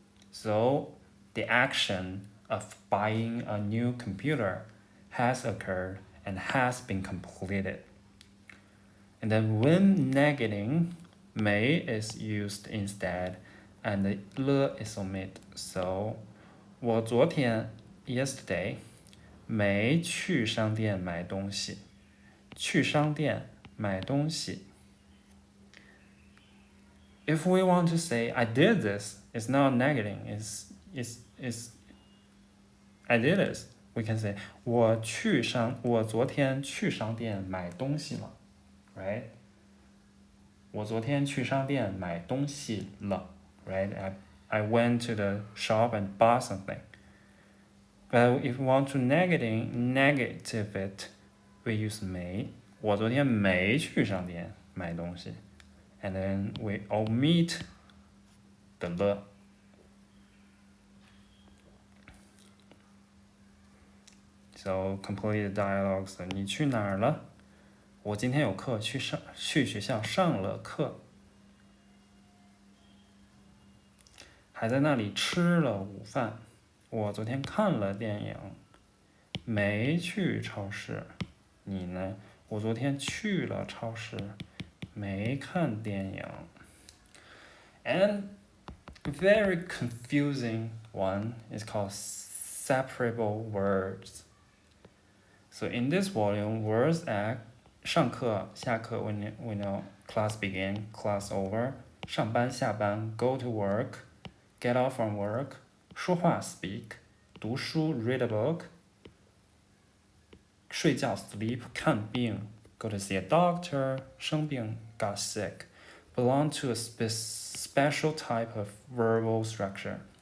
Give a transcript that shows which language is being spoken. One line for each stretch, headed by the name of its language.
English: So the action of buying a new computer has occurred and has been completed. And then when negating, may is used instead and the le is omitted.
Chinese: So 我昨天 yesterday 没去商店买东西。去商店买东西。
English: If we want to say I did this, it's not negating. It's I did this. We can say
Chinese: 我昨天去商店买东西了 right? 我昨天去商店买东西了 right?
English: I went to the shop and bought something. But if we want to negative it, we use 没。
Chinese: 我昨天没去商店买东西。
English: And then we omit the le. So complete the dialogues.
Chinese: 你去哪儿了？我今天有课，去学校上了课。还在那里吃了午饭。我昨天看了电影，没去超市。你呢？我昨天去了超市，没看电影。
English: And very confusing one is called separable words. So in this volume, words act 上课、下课 we know class begin, class over, 上班、下班 go to work, get off from work, 说话 speak, 读书 read a book, 睡觉 sleep, 看病 go to see a doctor, 生病 got sick, belong to a special type of verbal structure.